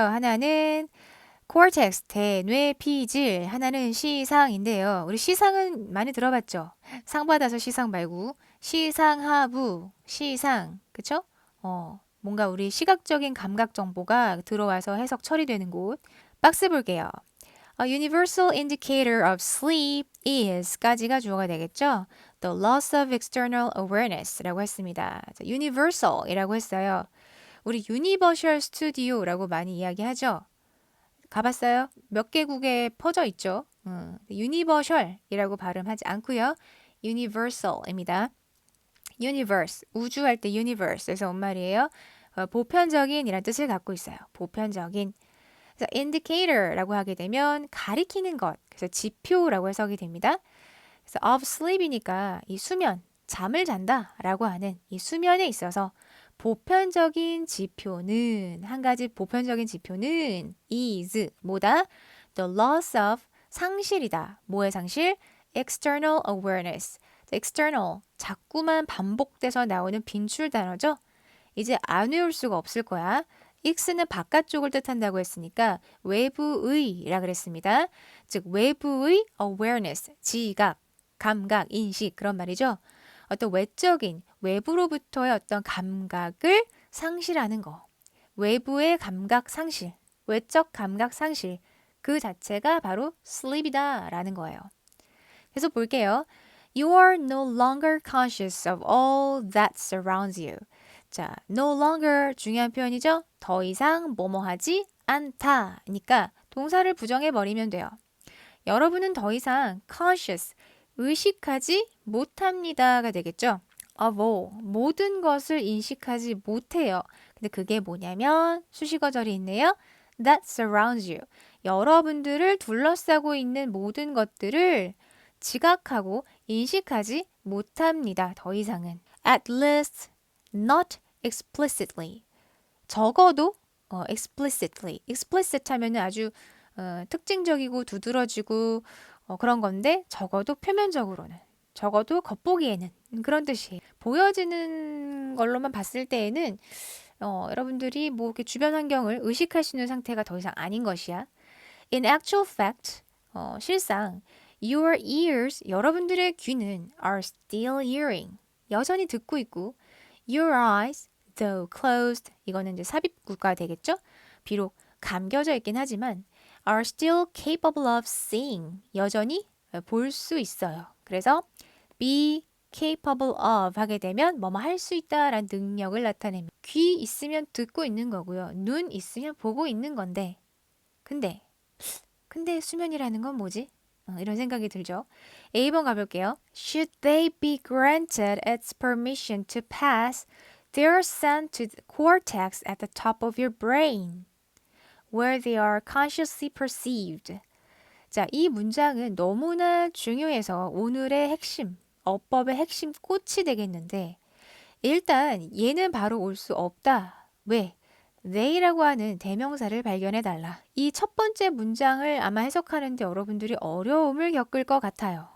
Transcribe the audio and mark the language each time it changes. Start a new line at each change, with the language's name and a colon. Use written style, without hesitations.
Korean: 하나는 cortex, 대뇌 피질, 하나는 시상인데요. 우리 시상은 많이 들어봤죠? 상 받아서 시상 말고 시상하부, 시상, 그쵸? 뭔가 우리 시각적인 감각 정보가 들어와서 해석 처리되는 곳. 박스 볼게요.
English: A universal indicator of sleep is까지가
Korean: 주어가 되겠죠?
English: The loss of external awareness라고 했습니다.
Korean: universal이라고 했어요. 우리 유니버셜 스튜디오라고 많이 이야기하죠? 가봤어요? 몇 개국에 퍼져 있죠? 유니버셜이라고 발음하지 않고요. universal입니다. universe, 우주 할 때 universe에서 온 말이에요. 보편적인 이란 뜻을 갖고 있어요. 보편적인. 그래서 indicator라고 하게 되면 가리키는 것, 그래서 지표라고 해석이 됩니다. 그래서 of sleep이니까 이 수면, 잠을 잔다 라고 하는 이 수면에 있어서 보편적인 지표는 한 가지 보편적인 지표는 is 뭐다?
English: The loss of
Korean: 상실이다. 뭐의 상실?
English: External awareness.
Korean: external 자꾸만 반복돼서 나오는 빈출 단어죠. 이제 안 외울 수가 없을 거야. x는 바깥쪽을 뜻한다고 했으니까 외부의라 그랬습니다. 즉 외부의 awareness, 지각, 감각, 인식 그런 말이죠. 어떤 외적인 외부로부터의 어떤 감각을 상실하는 거. 외부의 감각 상실, 외적 감각 상실 그 자체가 바로 sleep이다라는 거예요. 그래서 볼게요.
English: You are no longer conscious of all that surrounds you.
Korean: 자, no longer 중요한 표현이죠. 더 이상 뭐뭐 하지 않다니까 동사를 부정해 버리면 돼요. 여러분은 더 이상 conscious, 의식하지 못합니다가 되겠죠. of all, 모든 것을 인식하지 못해요. 근데 그게 뭐냐면 수식어절이 있네요.
English: that surrounds you.
Korean: 여러분들을 둘러싸고 있는 모든 것들을 지각하고 인식하지 못합니다. 더 이상은.
English: At least not explicitly.
Korean: 적어도 explicitly. explicit 하면 아주 특징적이고 두드러지고 그런 건데 적어도 표면적으로는 적어도 겉보기에는 그런 뜻이에요. 보여지는 걸로만 봤을 때에는 여러분들이 뭐 이렇게 주변 환경을 의식할 수 있는 상태가 더 이상 아닌 것이야.
English: In actual fact, 실상 your ears,
Korean: 여러분들의 귀는
English: are still hearing,
Korean: 여전히 듣고 있고
English: your eyes, though closed,
Korean: 이거는 이제 삽입구가 되겠죠? 비록 감겨져 있긴 하지만
English: are still capable of seeing,
Korean: 여전히 볼 수 있어요. 그래서 be capable of 하게 되면 뭐뭐 할 수 있다라는 능력을 나타냅니다. 귀 있으면 듣고 있는 거고요. 눈 있으면 보고 있는 건데 근데 수면이라는 건 뭐지? 이런 생각이 들죠. A번 가볼게요.
English: Should they be granted its permission to pass, they are sent to the cortex at the top of your brain, where they are consciously perceived.
Korean: 자, 이 문장은 너무나 중요해서 오늘의 핵심, 어법의 핵심 꽃이 되겠는데 일단 얘는 바로 올 수 없다. 왜? they라고 하는 대명사를 발견해 달라. 이 첫 번째 문장을 아마 해석하는데 여러분들이 어려움을 겪을 것 같아요.